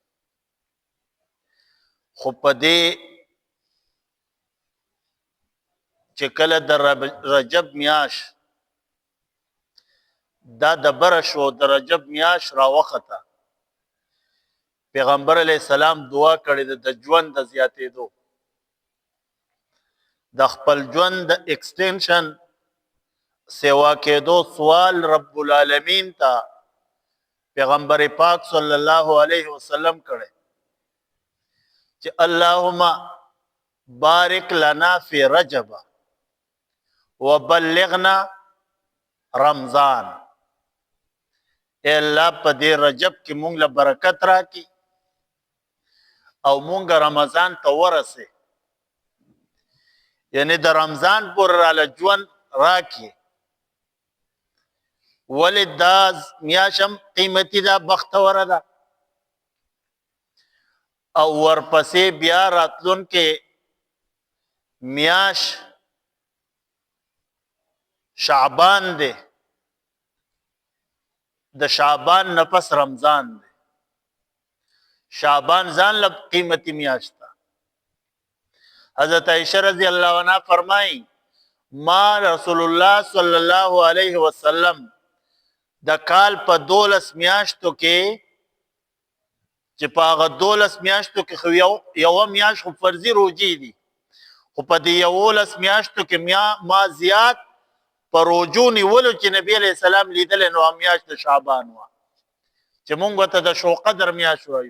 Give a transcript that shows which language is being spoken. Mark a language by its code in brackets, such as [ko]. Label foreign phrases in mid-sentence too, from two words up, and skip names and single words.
[ps] خو په دې چې کله د رجب میاش دا د بره شو، د رجب میاش راوخته، پیغمبر [ar] علیه السلام [ps] دعا کړې ده د ژوند د زیاتېدو، د خپل ژوند د ایکسټینشن سیوا کېدو سوال [ar] رب العالمین [ps] ته پیغمبر پاک [ar] صلی الله علیه وسلم [ps] کړي چې [ar] اللهم بارک لنا فی رجب وبلغنا رمضان. [ps] اے الله په دې رجب کې مونږ له برکت راکړي او مونږ رمضان ته ورسې، یعنی د رمضان پورې راله ژوند راکړي. ولې دا میاشم قیمتي ده، بختوره ده. او ورپسې بیا راتلونکې میاش شعبان دی، د شعبان نفس رمضان دی. شعبان ځان له قیمتي میاشت ده. حضرت عائشہ [ar] رضی اللہ عنہ [ps] فرمائی ما رسول الله [ar] صلی الله علیه وسلم [ps] د کال په 12 میاشتو کې، چې په هغه 12 میاشتو کې خو یو میاشت خو فرضي روزي دي، خو په دې 11 میاشتو کې ما زیات په روزو نیولو چې نبی [ar] علیہ السلام [ps] لیدل نو میاشت شعبان وه، چې مونږ ته د شو قدر میاشت وایو.